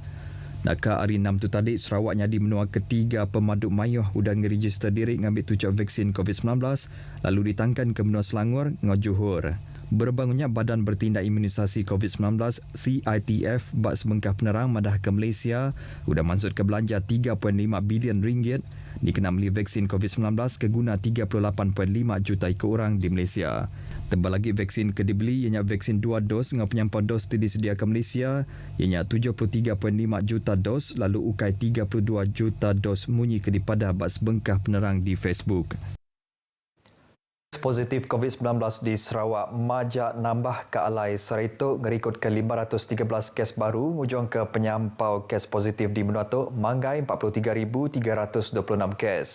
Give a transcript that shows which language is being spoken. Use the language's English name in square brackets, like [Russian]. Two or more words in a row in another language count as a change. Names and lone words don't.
[Iban] Naka hari 6 tu tadi, Sarawaknya di menua ketiga pemaduk Mayuh udah ngeregister diri ngambil tucuk vaksin COVID-19 lalu ditangkan ke menua Selangor ngau Johor. Berbangunnya Badan Bertindak Imunisasi COVID-19 CITF bak sebengkah penerang madah ke Malaysia sudah maksud ke belanja 3.5 bilion ringgit dikena beli vaksin COVID-19 ke guna 38.5 juta ikut orang di Malaysia. Tebal lagi vaksin ke dibeli ianya vaksin 2 dos dengan penyampau dos disedia ke Malaysia ianya 73.5 juta dos lalu ukai 32 juta dos munyi ke dipadah bak sebengkah penerang di Facebook. Positif COVID-19 di Sarawak majak nambah ke Alai Sarito ngerikut ke 513 kes baru ngujung ke penyampau kes positif di Menuatu manggai 43,326 kes.